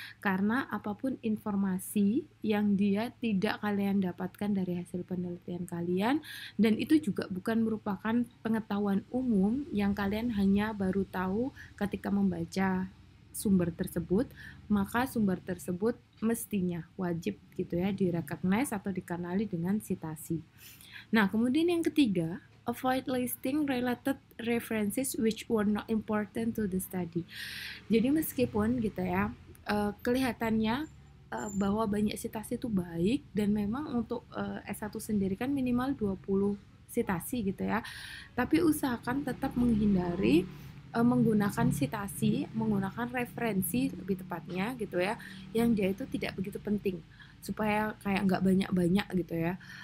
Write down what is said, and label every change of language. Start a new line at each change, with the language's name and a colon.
Indonesian: Karena apapun informasi yang dia tidak kalian dapatkan dari hasil penelitian kalian, dan itu juga bukan merupakan pengetahuan umum yang kalian hanya baru tahu ketika membaca sumber tersebut, maka sumber tersebut mestinya wajib gitu ya direcognize atau dikenali dengan citasi. Nah, kemudian yang ketiga,
English: avoid listing related references which were not important to the study.
Indonesian: Jadi meskipun gitu ya kelihatannya bahwa banyak citasi itu baik, dan memang untuk S1 sendiri kan minimal 20 citasi gitu ya, tapi usahakan tetap menghindari menggunakan citasi, menggunakan referensi lebih tepatnya gitu ya, yang dia itu tidak begitu penting, supaya kayak nggak banyak-banyak gitu ya.